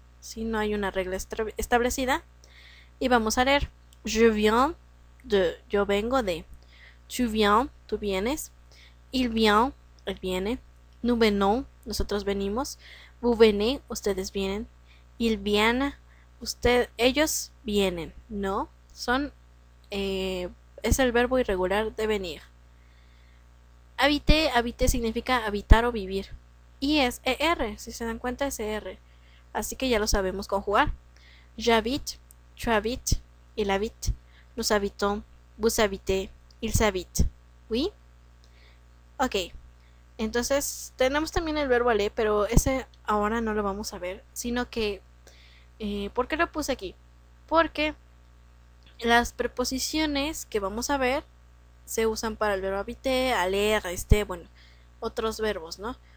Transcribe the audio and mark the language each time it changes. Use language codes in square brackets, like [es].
[es] Si no hay una regla establecida, y vamos a leer: [fr] je viens de, [es] yo vengo de; [fr] tu viens, [es] tú vienes; [fr] il vient, [es] él viene; [fr] nous venons, [es] nosotros venimos; [fr] vous venez, [es] ustedes vienen; [fr] ils viennent, [es] ellos vienen, ¿no? Es el verbo irregular de venir. Habiter significa habitar o vivir. Y es ER, si se dan cuenta es ER. Así que ya lo sabemos conjugar. [fr] J'habite, tu habites, il habite, nous habitons, vous habitez, ils habitent. ¿Oui? Ok. [es] Entonces tenemos también el verbo aller, pero ese ahora no lo vamos a ver, sino que ¿por qué lo puse aquí? Porque las preposiciones que vamos a ver se usan para el verbo habiter, aller, bueno, otros verbos, ¿no?